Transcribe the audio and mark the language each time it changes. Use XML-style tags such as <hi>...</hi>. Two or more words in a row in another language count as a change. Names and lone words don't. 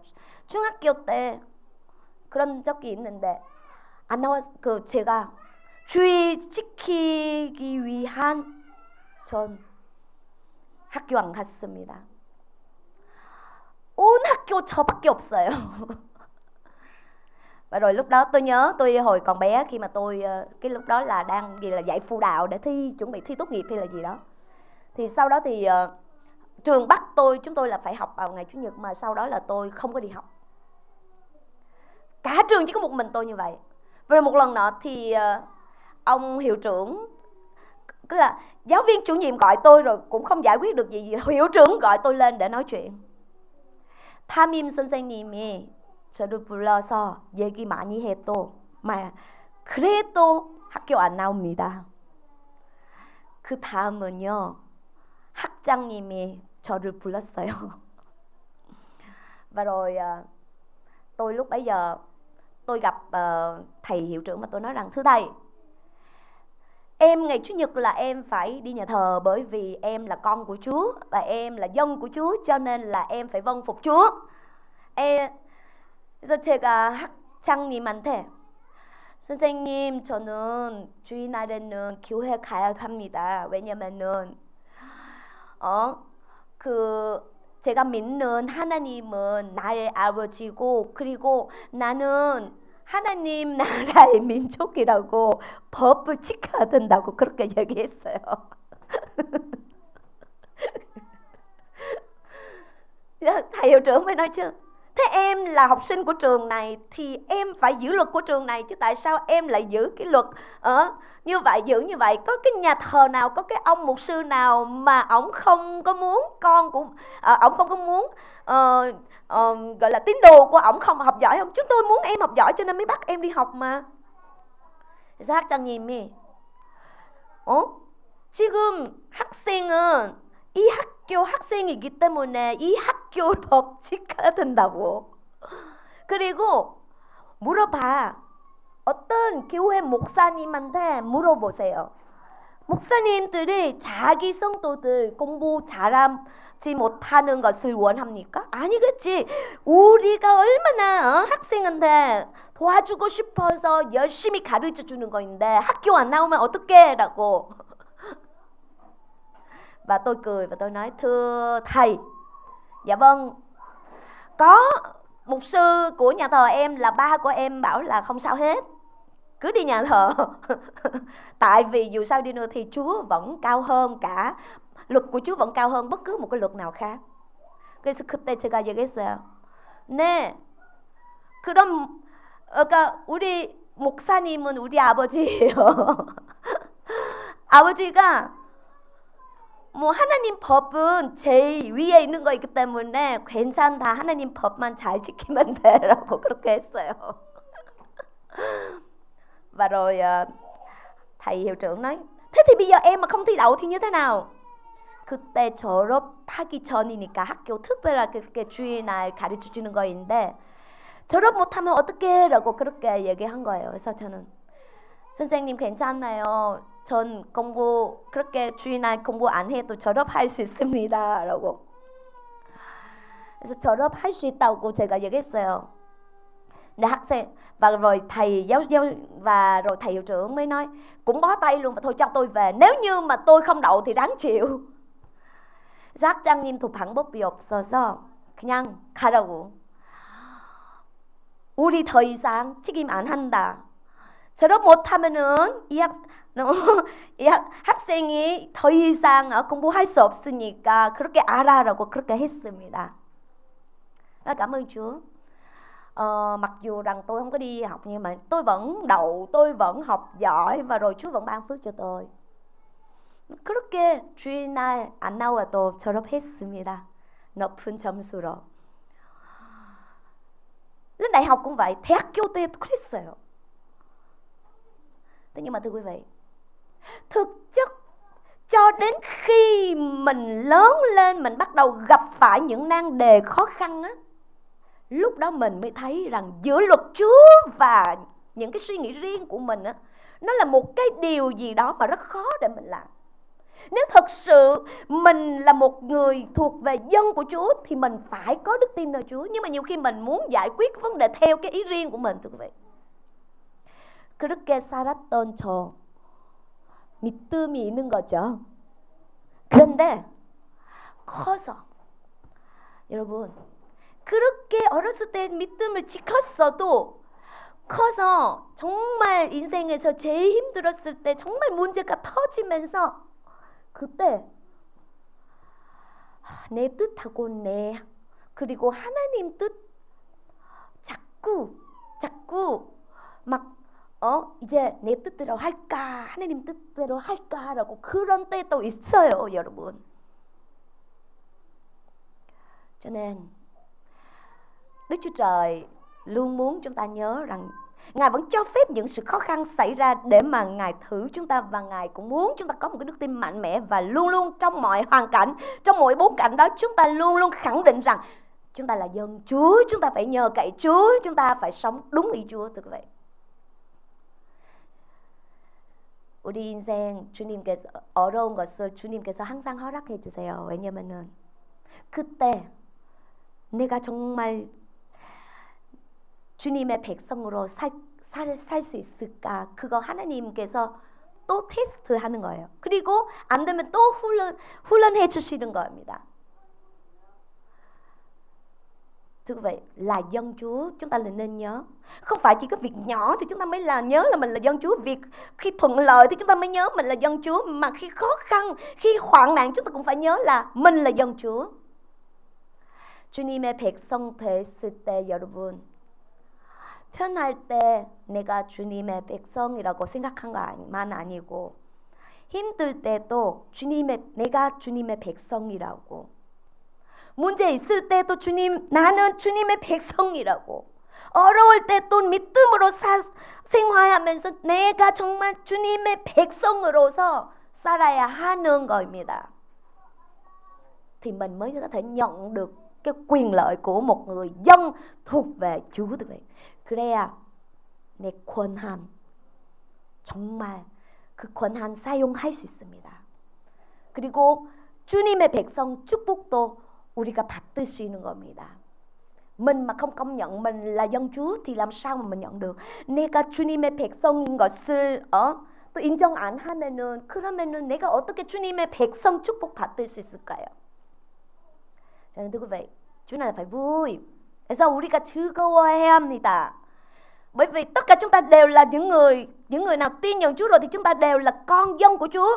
<ko>중학교 때 그런 적이 있는데 안 나와 제가 주의 지키기 위한 전 학교 안 갔습니다. 온 학교 저밖에 없어요.</ko> <vi>Và rồi lúc đó tôi nhớ tôi hồi còn bé, khi mà tôi cái lúc đó là đang là dạy phụ đạo để chuẩn bị thi tốt nghiệp hay là gì đó, thì sau đó thì trường bắt chúng tôi là phải học vào ngày Chủ nhật, mà sau đó là tôi không có đi học. Cả trường chỉ có một mình tôi như vậy. Rồi một lần nọ thì ông hiệu trưởng, tức là giáo viên chủ nhiệm gọi tôi rồi cũng không giải quyết được gì, hiệu trưởng gọi tôi lên để nói chuyện.</vi> <ko>담임 선생님이 저를 불러서 얘기 많이 해도 그래도 학교 안 나옵니다. 그 다음은요, 학장님이 저를 불렀어요.</ko> <vi>Và rồi tôi lúc bấy giờ tôi gặp thầy hiệu trưởng và tôi nói rằng: thưa thầy, em ngày Chủ nhật là em phải đi nhà thờ, bởi vì em là con của Chúa và em là dân của Chúa, cho nên là em phải vâng phục Chúa.</vi> <ko>그래서 제가 학장님한테 선생님, 저는 주일날에는 교회 가야 합니다. 왜냐면은 제가 믿는 하나님은 나의 아버지고, 그리고 나는 하나님 나라의 민족이라고 법을 지켜야 된다고 그렇게 얘기했어요.</ko> <vi>Thầy hiệu trưởng mới nói chứ: thế em là học sinh của trường này thì em phải giữ luật của trường này chứ, tại sao em lại giữ cái luật như vậy, giữ như vậy? Có cái nhà thờ nào, có cái ông mục sư nào mà ổng không có muốn con của ổng không có muốn gọi là tín đồ của ổng không học giỏi không? Chúng tôi muốn em học giỏi cho nên mới bắt em đi học mà.</vi> <ko>그래서 학장님이 지금 학생은 이 학교 학생이기 때문에 이 학교 법 지켜야 된다고. 그리고 물어봐. 어떤 교회 목사님한테 물어보세요. 목사님들이 자기 성도들 공부 잘하지 못하는 것을 원합니까? 아니겠지. 우리가 얼마나 학생한테 도와주고 싶어서 열심히 가르쳐 주는 거인데 학교 안 나오면 어떡해? 라고.</ko> <vi>Và tôi cười và tôi nói: thưa thầy, dạ vâng, có mục sư của nhà thờ em là ba của em bảo là không sao hết, cứ đi nhà thờ. Tại vì dù sao đi nữa thì Chúa vẫn cao hơn cả, luật của Chúa vẫn cao hơn bất cứ một cái luật nào khác.</vi> <ko>그래서 그때 제가 얘기했어요. 네, 그럼 그러니까 우리 목사님은 우리 아버지예요. 아버지가 뭐 하나님 법은 제일 위에 있는 거이기 때문에 괜찮다. 하나님 법만 잘 지키면 돼라고 그렇게 했어요.</ko> <vi>Và rồi thầy hiệu trưởng nói: thế thế thì bây giờ em mà không thi đậu thì như thế nào?</vi> <ko>그때 졸업하기 전이니까 학교 특별하게 그렇게 주일날 가르쳐 주는 거인데 졸업 못하면 어떡해? 라고 그렇게 얘기한 거예요. 그래서 저는 선생님 괜찮나요? 전 공부 그렇게 주일날 공부 안 해도 졸업할 수 있습니다. 라고. 그래서 졸업할 수 있다고 제가 얘기했어요.</ko> <vi>Để học sinh và rồi thầy giáo và rồi thầy hiệu trưởng mới nói cũng bó tay luôn và thôi cho tôi về. Nếu như mà tôi không đậu thì ráng chịu.</vi> <ko>학장님도 방법이 없어서 그냥 가라고. 우리 더 이상 책임 안 한다. 졸업 못하면은 이 학생이 더 이상 공부할 수 없으니까 그렇게 알아라고 그렇게 했습니다.</ko> <vi>Cảm ơn Chúa. Mặc dù rằng tôi không có đi học nhưng mà tôi vẫn đậu, tôi vẫn học giỏi và rồi Chúa vẫn ban phước cho tôi.</vi> <ko>그렇게 주일날 안 나와도 졸업했습니다. 높은 점수로.</ko> <vi>Lên đại học cũng vậy,</vi> <ko>대학교 때도 그랬어요.</ko> <vi>Thế nhưng mà thưa quý vị, thực chất cho đến khi mình lớn lên, mình bắt đầu gặp phải những nan đề khó khăn á, lúc đó mình mới thấy rằng giữa luật Chúa và những cái suy nghĩ riêng của mình á, nó là một cái điều gì đó mà rất khó để mình làm. Nếu thật sự mình là một người thuộc về dân của Chúa thì mình phải có đức tin nơi Chúa. Nhưng mà nhiều khi mình muốn giải quyết vấn đề theo cái ý riêng của mình, thưa quý vị.</vi> <ko>그렇게 살았던 저 믿음이 있는 거죠. 그런데 커서 여러분 그렇게 어렸을 때 믿음을 지켰어도 커서 정말 인생에서 제일 힘들었을 때 정말 문제가 터지면서 그때 내 뜻하고 그리고 하나님 뜻 자꾸 막 이제 내 뜻대로 할까 하나님 뜻대로 할까라고 그런 때도 있어요, 여러분.</ko> <vi>Cho nên Đức Chúa Trời luôn muốn chúng ta nhớ rằng Ngài vẫn cho phép những sự khó khăn xảy ra để mà Ngài thử chúng ta, và Ngài cũng muốn chúng ta có một cái đức tin mạnh mẽ và luôn luôn trong mọi hoàn cảnh, trong mọi bối cảnh đó chúng ta luôn luôn khẳng định rằng chúng ta là dân Chúa, chúng ta phải nhờ cậy Chúa, chúng ta phải sống đúng ý Chúa, thưa quý vị.</vi> <ko>우리 인생 주님께서 어려운 것을 주님께서 항상 허락해 주세요. 왜냐면은 그때 내가 정말 주님의 백성으로 살 수 있을까? 그거 하나님께서 또 테스트하는 거예요. 그리고 안 되면 또 훈련해 주시는 겁니다.</ko> <vi>Thưa quý vị, là dân Chúa chúng ta nên nhớ, không phải chỉ có việc nhỏ thì chúng ta mới nhớ là mình là dân Chúa. Việc khi thuận lợi thì chúng ta mới nhớ mình là dân Chúa, mà khi khó khăn, khi hoạn nạn chúng ta cũng phải nhớ là mình là dân Chúa.</vi> <ko>주님의 백성 됐을 때 여러분, 편할 때 내가 주님의 백성이라고 생각한 것만 아니고 힘들 때도 내가 주님의 백성이라고, 문제 있을 때도 나는 주님의 백성이라고, 어려울 때 또 믿음으로 생활하면서 내가 정말 주님의 백성으로서 살아야 하는 겁니다.</ko> <vi>Thì mình mới có thể nhận được cái quyền lợi của một người dân thuộc về Chúa, quý vị.</vi> <ko>그래야 내 권한, 정말 그 권한 사용할 수 있습니다. 그리고 주님의 백성 축복도 우리가 받을 수 있는 겁니다.</ko> <vi>Mình mà không công nhận mình là dân Chúa thì làm sao mà mình nhận được?</vi> <ko>내가 주님의 백성인 것을 또 인정 안 하면은, 그러면은 내가 어떻게 주님의 백성 축복 받을 수 있을까요?</ko> <vi>Cho nên thưa quý vị, Chúa này là phải vui. Tại sao</vi> <ko>우리가 즐거워해야 합니다?</ko> <vi>Bởi vì tất cả chúng ta đều là những người nào tin nhận Chúa rồi thì chúng ta đều là con dân của Chúa.</vi>